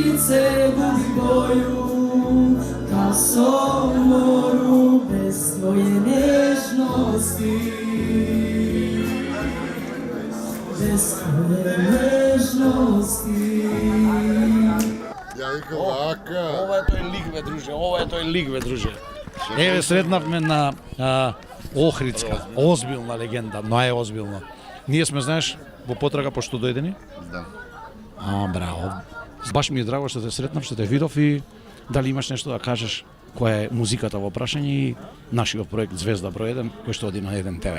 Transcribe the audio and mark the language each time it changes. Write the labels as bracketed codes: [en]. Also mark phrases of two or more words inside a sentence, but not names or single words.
[sr] srce gubi boju, ka somoru bez tvoje nežnosti. Bez tvoje nežnosti. [mk] Ja викам вака. Ова е тој лик, бе, друже, ова е тој лик, бе, друже. Еве, сретнавме на Охридска, озбилна легенда, најозбилна. Ние сме, знаеш, во потрага пошто дојдени? Да. Браво. Баш ми е драго што те сретнав, што те видов и дали имаш нешто да кажеш која е музиката во прашање и нашиот проект Звезда број 1 кој што оди на 1 ТВ.